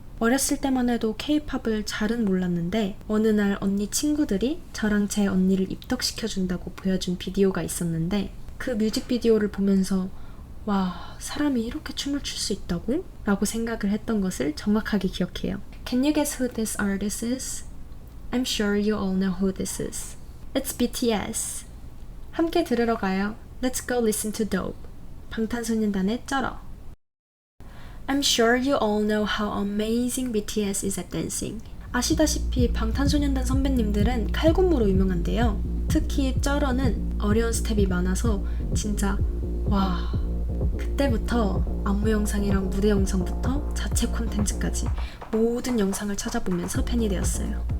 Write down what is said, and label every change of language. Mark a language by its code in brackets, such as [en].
[ko] 어렸을 때만 해도 K-팝을 잘은 몰랐는데 어느 날 언니 친구들이 저랑 제 언니를 입덕시켜준다고 보여준 비디오가 있었는데 그 뮤직비디오를 보면서 와, 사람이 이렇게 춤을 출 수 있다고? 라고 생각을 했던 것을 정확하게 기억해요. [en] Can you guess who this artist is? I'm sure you all know who this is. It's BTS. [ko] 함께 들으러 가요. [en] Let's go listen to Dope. [ko] 방탄소년단의 쩔어. [en] I'm sure you all know how amazing BTS is at dancing. [ko] 아시다시피 방탄소년단 선배님들은 칼군무로 유명한데요. 특히 쩔어는 어려운 스텝이 많아서 진짜 와... 그때부터 안무 영상이랑 무대 영상부터 자체 콘텐츠까지 모든 영상을 찾아보면서 팬이 되었어요.